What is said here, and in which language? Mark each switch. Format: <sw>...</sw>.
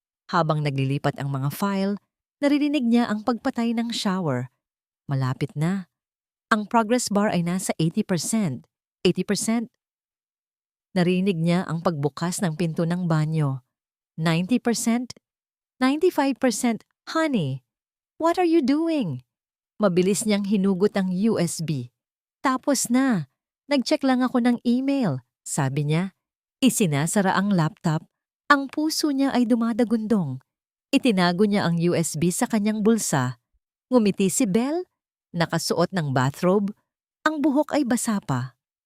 <tl>Habang naglilipat ang mga file, naririnig niya ang pagpatay ng shower. Malapit na. Ang progress bar ay nasa 80%. 80%. Narinig niya ang pagbukas ng pinto ng banyo. 90%. 95%.</tl> <en>Honey, what are you doing?</en> <tl>Mabilis niyang hinugot ang USB. Tapos na. Nag-check lang ako ng email, sabi niya. Isinasara ang laptop. Ang puso niya ay dumadagundong. Itinago niya ang USB sa kanyang bulsa. Ngumiti si Belle. Nakasuot ng bathrobe. Ang buhok ay basa pa.</tl>